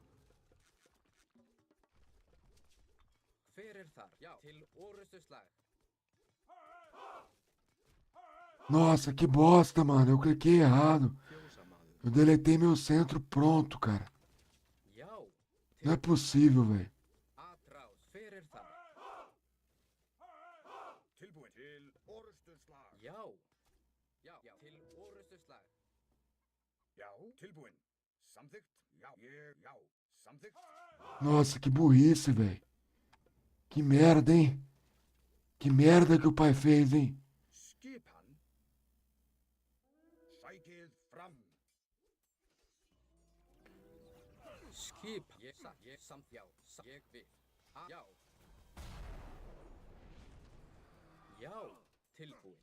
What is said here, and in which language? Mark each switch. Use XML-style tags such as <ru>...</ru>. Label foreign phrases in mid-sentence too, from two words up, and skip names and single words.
<is>Hver er þar? Já. Til orrustuslag.</is> <pt>Nossa, que bosta, mano. Eu cliquei errado.</pt> <is>Fjósamaður.</is> <pt>Eu deletei meu centro pronto, cara.</pt> <is>Já,</is> <pt>Não é possível, velho.</pt> <is>Atrás, hver þar? Tilbúin til orustuslag. Já, til orustuslag. Já, tilbúin. Samþykkt. Já, samþykkt.</is> <pt>Nossa, que burrice, velho. Que merda, hein? Que merda que o pai fez, hein?</pt> <is>Skipan. Sækið fram. Skip, samt, já, ég vil. Já. Já, tilbúin.</is>